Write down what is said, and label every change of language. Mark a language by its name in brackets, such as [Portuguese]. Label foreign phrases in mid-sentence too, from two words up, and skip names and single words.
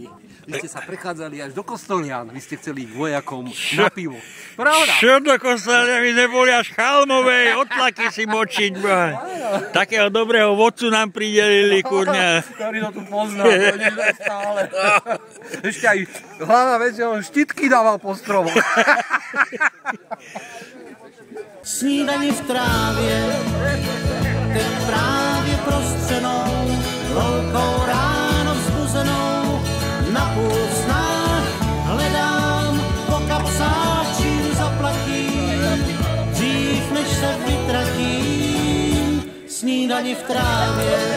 [Slovak] Vy ste sa prechádzali až do Kostolian. Vy ste chceli ísť vojakom na pivo. Pravda? Čo do Kostolian? My sme boli až Chalmovej, otlaky si močiť. Takého dobrého vodcu nám pridelili, kurňa. Ktorý to tu pozná, to stále. Ešte aj hlava vec, že on štítky dával po stromoch. [Czech] Snídani v trávě, teď právě prostřenou, loukou ráno vzbuzenou, na půl snách hledám, po kapsáčím zaplatím, dřív než se vytratím, snídani v trávě.